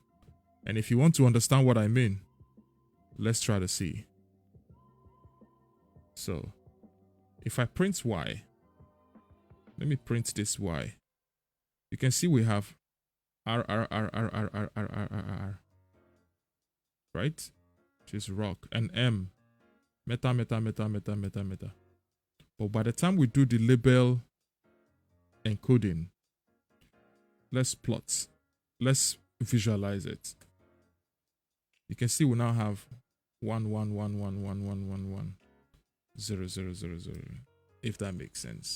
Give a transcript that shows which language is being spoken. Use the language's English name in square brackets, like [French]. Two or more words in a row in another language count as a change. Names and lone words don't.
[English] And if you want to understand what I mean, let's try to see. So if I print y, let me print this y. You can see we have r, right? which is rock, and M, meta, meta, meta, meta, meta, meta. But by the time we do the label encoding, let's plot, let's visualize it. You can see we now have 1 1 1 1 1 1 1 1 0 0 0 0, if that makes sense.